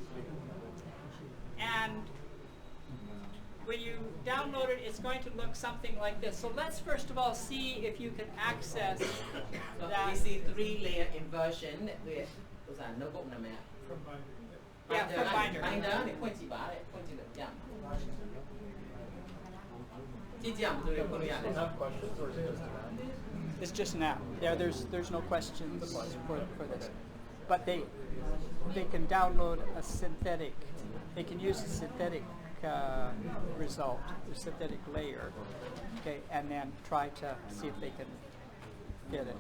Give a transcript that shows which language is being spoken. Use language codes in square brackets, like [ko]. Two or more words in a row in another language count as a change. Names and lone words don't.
[en] and when you download it, it's going to look something like this. So let's first of all see if you can access so that. we see 3-layer inversion with ဥစား notebook နာမည် From Binder. Yeah, from Binder. [my] binder နဲ့ဖွင့်ကြည့်ပါတဲ့ဖွင့်ကြည့်လို့ပြမှာကြည့်ကြအောင်ဘယ်လိုဖွင့်လို့ရလဲ [en] Have questions or is it just an app? It's just an app. Yeah, there's no questions for this, but they can download a synthetic. They can use a synthetic result, a synthetic layer, okay, and then try to see if they can get it.